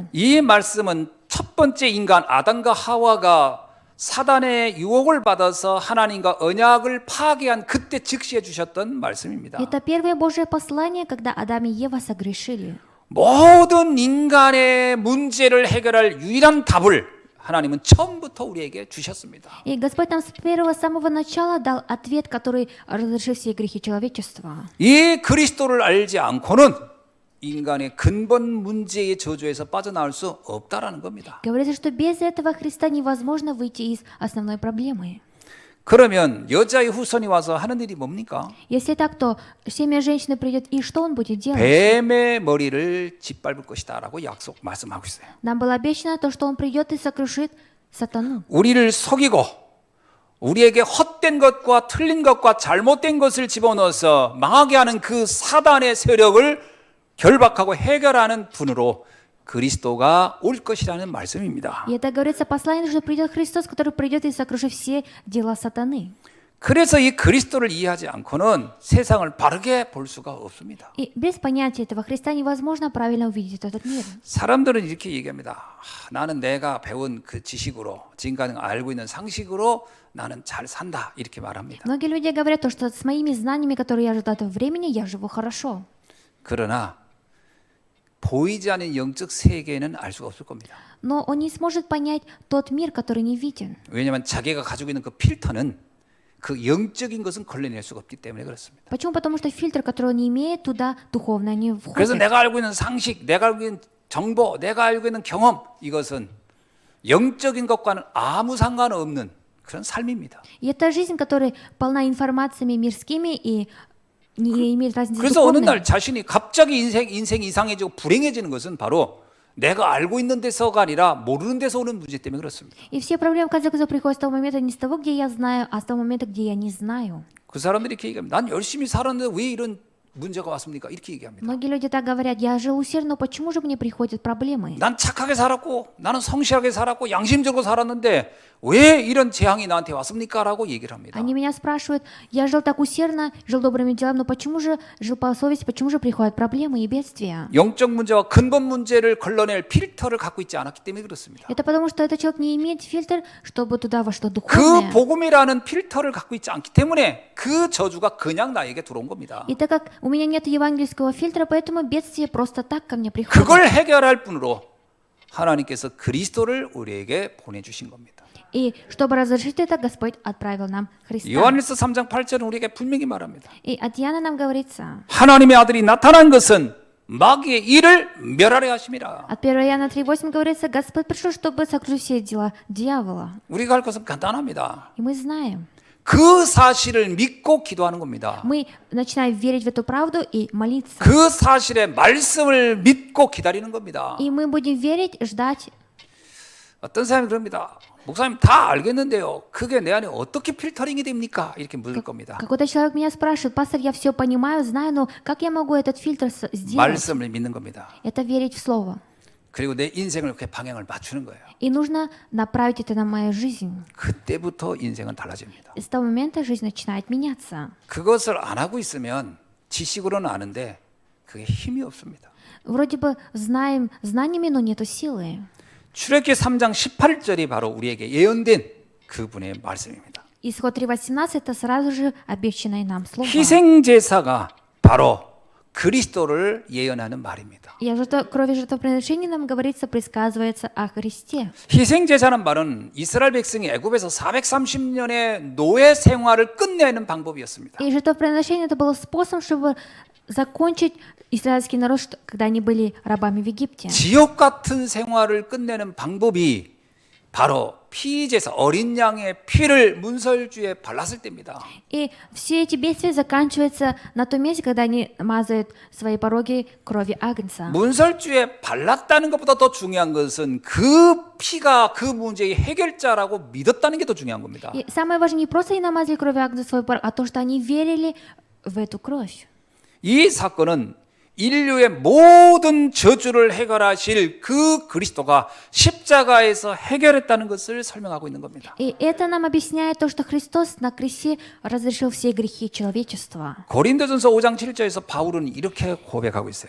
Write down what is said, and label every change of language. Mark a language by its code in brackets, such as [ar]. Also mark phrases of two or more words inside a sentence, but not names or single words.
[ko] 이 말씀은 첫 번째 인간 아담과 하와가 사단의 유혹을 받아서 하나님과 언약을 파괴한 그때 즉시해 주셨던 말씀입니다. [ru] Это первое Божье послание, когда Адам и Ева согрешили. [ko] 모든 인간의 문제를 해결할 유일한 답을 하나님은 처음부터 우리에게 주셨습니다. [ru] И Господь нам с самого начала дал ответ, который разрешил все грехи человечества. [ko] 이 그리스도를 알지 않고는 인간의 근본 문제의 저주에서 빠져나올 수 없다라는 겁니다. [ru] Говорится, что без этого Христа невозможно выйти из основной проблемы. [ko] 그러면 여자의 후손이 와서 하는 일이 뭡니까? [ru] Если так, то семя женщины придет, и что он будет делать? [ko] 뱀의 머리를 짓밟을 것이다라고 말씀하고 있어요. [ru] Нам было обещано то, что он придет и сокрушит сатану. [ko] 우리를 속이고 우리에게 헛된 것과 틀린 것과 잘못된 것을 집어넣어서 망하게 하는 그 사단의 세력을 결박하고 해결하는 분으로 그리스도가 올 것이라는 말씀입니다. [ru] И это говорится послание, что придет Христос, который придет и сокрушит все дела сатаны. [ko] 그래서 이 그리스도를 이해하지 않고는 세상을 바르게 볼 수가 없습니다. [ru] И без понятия этого Христа невозможно правильно увидеть этот мир. [ko] 사람들은 이렇게 얘기합니다. 나는 내가 배운 그 지식으로 지금까지 알고 있는 상식으로 나는 잘 산다 이렇게 말합니다. [ru] Многие люди говорят, то, что с моими знаниями, которые я ожидаю этого времени, я живу хорошо. [ko] 그러나 보이지 않는 영적 세계는 알 수가 없을 겁니다. [ru] Но он не сможет понять тот мир, который не виден. [ko] 왜냐하면 자기가 가지고 있는 그 필터는 그 영적인 것은 걸러낼 수가 없기 때문에 그렇습니다. [ru] Почему? Потому что фильтр, который он не имеет, туда духовное не [ko] 그래서 [ru] входит. [ko] 내가 알고 있는 상식, 내가 알고 있는 정보, 내가 알고 있는 경험 이것은 영적인 것과는 아무 상관없는 그런 삶입니다. [ru] И это жизнь, которая полна информациями мирскими и не имеет разницы с [ko] 그래서 어느 [ru] духовной. [ko] 날 자신이 갑자기 인생이 이상해지고 불행해지는 것은 바로 내가 알고 있는 데서가 아니라 모르는 데서 오는 문제 때문에 그렇습니다. [ru] И все проблемы, в конце концов, приходят с того момента не с того, где я знаю, а с того момента, где я не знаю. [ko] 그 사람들이 이렇게 얘기합니다. 난 열심히 살았는데 왜 이런 문제가 왔습니까? 이렇게 얘기합니다. [ru] Многие люди так говорят, я жил усердно, но почему же мне приходят проблемы? [ko] 난 착하게 살았고 나는 성실하게 살았고 양심적으로 살았는데 왜 이런 재앙이 나한테 왔습니까? 라고 얘기를 합니다. [ru] Они меня спрашивают, я жил так усердно, жил добрыми делами, но почему же жил по совести, почему же приходят проблемы и бедствия? [ko] 영적 문제와 근본 문제를 걸러낼 필터를 갖고 있지 않았기 때문에 그렇습니다. [ru] Это потому, что этот человек не имеет фильтр, чтобы туда во что [ko] 그 [ru] духовное. [ko] 복음이라는 필터를 갖고 있지 않기 때문에 그 저주가 그냥 나에게 들어온 겁니다. [ru] И так как у меня нет евангельского фильтра, поэтому бедствие просто так ко мне приходит. [ko] 그걸 해결할 뿐으로 하나님께서 그리스도를 우리에게 보내주신 겁니다. [ru] И чтобы разрешить это, Господь отправил нам Христа. [ko] 요한일서 3장 8절은 우리에게 분명히 말합니다. [ru] И от Иоанна нам говорится, [ko] 하나님의 아들이 나타난 것은 마귀의 일을 멸하려 하심이라. [ru] от 1 Иоанна 3:8 говорится, Господь пришел, чтобы сокрушить все дела дьявола. [ko] 우리가 할 것은 간단합니다. [ru] И мы знаем, [ko] 그 사실을 믿고 기도하는 겁니다. [ru] Мы начинаем верить в эту правду и молиться. [ko] 그 사실의 말씀을 믿고 기다리는 겁니다. [ru] И мы будем верить, ждать. [ko] 어떤 사람이 그럽니다. 목사님 다 알겠는데요. 그게 내 안에 어떻게 필터링이 됩니까? 이렇게 물을 겁니다. [ru] Какой-то человек меня спрашивает: пастор, я все понимаю, знаю, но как я могу этот фильтр сделать? [ko] 말씀을 믿는 겁니다. [ru] Это верить в Слово. [ko] 그리고 내 인생을 그렇게 방향을 맞추는 거예요. [ru] И нужно направить это на мою жизнь. [ko] 그때부터 인생은 달라집니다. [ru] И с того момента жизнь начинает меняться. [ko] 그것을 안 하고 있으면 지식으로는 아는데 그게 힘이 없습니다. [ru] Вроде бы знаем знаниями, но нету силы. [ko] 출애굽기 3장 18절이 바로 우리에게 예언된 그분의 말씀입니다. [ru] Исход 3:18 это сразу же обещанное нам слово. [ko] 희생 제사가 바로 그리스도를 예언하는 말입니다. [ru] И о крови жертвоприношений нам говорится, предсказывается о Христе. [ko] 희생 제사는 말은 이스라엘 백성이 애굽에서 430년의 노예 생활을 끝내는 방법이었습니다. [ru] И жертвоприношение это был способ, чтобы закончить израильский народ, когда они были рабами в Египте. [ko] 지옥 같은 생활을 끝내는 방법이 바로 피제사 어린 양의 피를 문설주에 발랐을 때입니다. [ru] И все эти бедствия заканчиваются на том месте, когда они мазают свои пороги кровью агнца. [ko] 문설주에 발랐다는 것보다 더 중요한 것은 그 피가 그 문제의 해결자라고 믿었다는 게 더 중요한 겁니다. [ru] И самое важное, не просто они намазали кровью агнца свой порог, а то, что они верили в эту кровь. [ko] 이 사건은 인류의 모든 저주를 해결하실 그 그리스도가 십자가에서 해결했다는 것을 설명하고 있는 겁니다. [ru] И это нам объясняет то, что Христос на кресте разрешил все грехи человечества. [ko] 고린도전서 5장 7절에서 바울은 이렇게 고백하고 있어요.